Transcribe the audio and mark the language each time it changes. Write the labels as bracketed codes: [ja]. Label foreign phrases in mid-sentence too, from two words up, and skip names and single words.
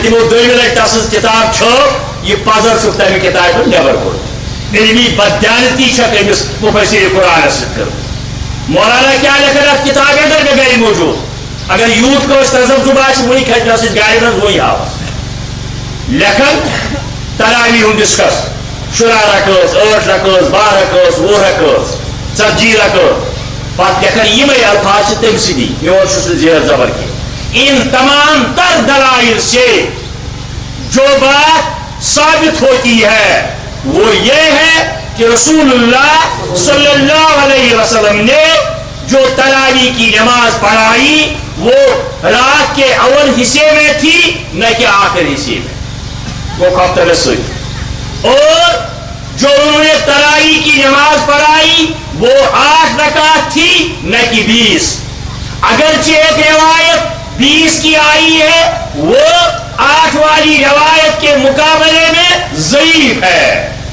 [ks] تِمو دوٚیمہِ لٹہِ تسٕنٛز کِتاب چھٲپ یہِ پزر چھُکھ تمہِ کِتابہِ ہُنٛد نٮ۪بر کوٚڑمُت علمی بددیانتی چھکھ أمِس مفسر قرآنس سۭتۍ کٔرمٕژ مولانا کیٛاہ لیکھان اتھ کِتابہِ انٛدر مےٚ گٔے موجوٗد اگر یوٗت کٲنٛسہِ تذبذب آسہِ وٕنہِ کھسہِ مےٚ سۭتۍ گاڑِ منٛز وٕنہِ ہاوس لیکھان تراوی ہُنٛد ڈسکس 16 رکٲژ 8 رکٲژ 12 رکٲژ 20 رکٲژ 40 رکٲژ پتہٕ لیکھان یِمے الفاظ چھِ تٔمۍ سٕنٛدی میون چھُس نہٕ زیر زبر کینٛہہ [ur] ان تمام تر دلائل سے جو بات ثابت ہوتی ہے وہ یہ ہے کہ رسول اللہ صلی اللہ علیہ وسلم نے جو تراوی کی نماز پڑھائی وہ رات کے اول حصے میں تھی نہ کہ آخر حصے میں وہ خفتر سوئی اور جو انہوں نے تراوی کی نماز پڑھائی وہ 8 رکعت تھی نہ کہ 20 اگرچہ ایک روایت 20 کی آئی ہے وہ 8 والی روایت کے مقابلے میں ضعیف ہے